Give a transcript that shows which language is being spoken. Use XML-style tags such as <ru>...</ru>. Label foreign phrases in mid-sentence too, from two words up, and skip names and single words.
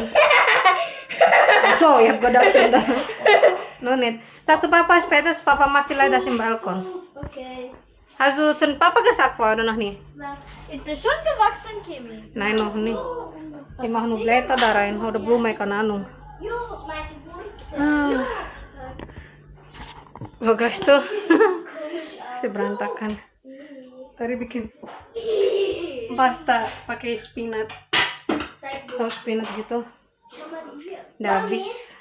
<de>So, ich hab gedacht, da. No, nicht. Sag zu Papa, später Papa macht vielleicht das im Balkon. Okay. Hast du zu Papa gesagt oder noch nicht? Ist der schon gewachsen, Kimi? Nein, noch nicht. Sie machen nur Blätter da rein oder Blume, keine Ahnung.</de> <id>Ah. Bagus tuh. Si berantakan. Tadi bikin pasta pakai spinat. Tahu spinat gitu. Udah habis.</id>